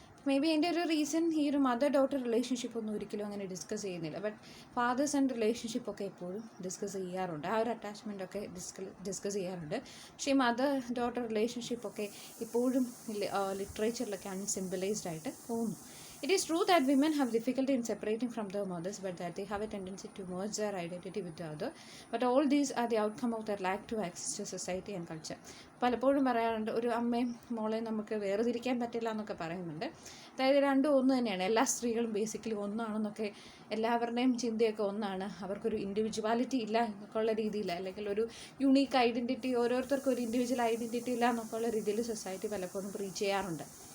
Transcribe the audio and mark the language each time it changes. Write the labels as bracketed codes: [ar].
[ml] May be എൻ്റെ ഒരു reason ഈ ഒരു മദർ ഡോട്ടർ റിലേഷൻഷിപ്പ് ഒന്നും ഒരിക്കലും അങ്ങനെ ഡിസ്കസ് ചെയ്യുന്നില്ല. ബട്ട് ഫാദേഴ്സ് ആൻഡ് റിലേഷൻഷിപ്പൊക്കെ എപ്പോഴും ഡിസ്കസ് ചെയ്യാറുണ്ട്, ആ ഒരു അറ്റാച്ച്മെൻറ്റൊക്കെ ഡിസ്കസ് ചെയ്യാറുണ്ട്. പക്ഷേ ഈ മദർ ഡോട്ടർ റിലേഷൻഷിപ്പൊക്കെ ഇപ്പോഴും ലിറ്ററേച്ചറിലൊക്കെ അൺസിംബലൈസ്ഡ് ആയിട്ട് തോന്നുന്നു. [en] It is true that women have difficulty in separating from their mothers, but that they have a tendency to merge their identity with the other. But all these are the outcome of their lack to access to society and culture. [ml] പലപ്പോഴും പറയാറുണ്ട്, ഒരു അമ്മയും മോളെയും നമുക്ക് വേർതിരിക്കാൻ പറ്റില്ല എന്നൊക്കെ പറയുന്നുണ്ട്. അതായത് രണ്ടും ഒന്ന് തന്നെയാണ്, എല്ലാ സ്ത്രീകളും ബേസിക്കലി ഒന്നാണെന്നൊക്കെ, എല്ലാവരുടെയും ചിന്തയൊക്കെ ഒന്നാണ്, അവർക്കൊരു ഇൻഡിവിജ്വാലിറ്റി ഇല്ല എന്നൊക്കെയുള്ള രീതിയിൽ, അല്ലെങ്കിൽ ഒരു യുണീക്ക് ഐഡൻറ്റിറ്റി, ഓരോരുത്തർക്കും ഒരു ഇൻഡിവിജ്വൽ ഐഡൻറ്റിറ്റി ഇല്ല എന്നൊക്കെയുള്ള രീതിയിൽ സൊസൈറ്റി പലപ്പോഴും പ്രീച്ച് ചെയ്യാറുണ്ട്.